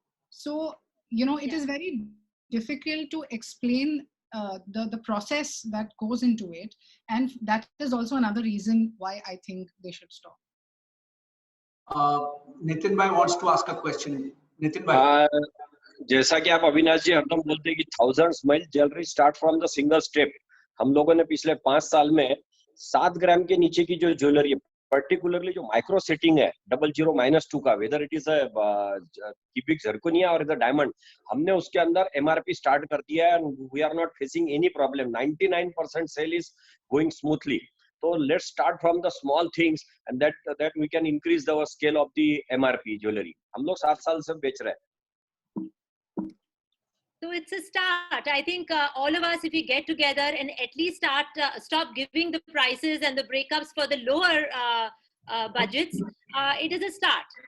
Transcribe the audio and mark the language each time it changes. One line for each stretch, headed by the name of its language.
English: So, it is very difficult to explain the process that goes into it. And that is also another reason why I think they should stop. Nitin bhai wants to ask a question. Nitin bhai.
Hindi: जैसा कि आप अविनाश जी हरदम बोलते हैं कि
English: Thousand smile jewellery start from the single step.
Hindi: हम लोगों ने पिछले 5 साल में 7 ग्राम के नीचे की जो ज्वेलरी, पर्टिकुलरली जो माइक्रो सेटिंग है 00-2 का,
English: whether it is a cubic zirconia और is a diamond,
Hindi: हमने उसके अंदर एमआरपी स्टार्ट कर दिया है
English: And we are not facing any problem. 99% sale is going smoothly. So let's start from the small things, and that we can increase our scale of the MRP jewelry.
Hindi: हम लोग 7 साल से बेच रहे हैं.
English: So it's a start. I think all of us, if we get together and at least stop giving the prices and the breakups for the lower budgets, it is a start.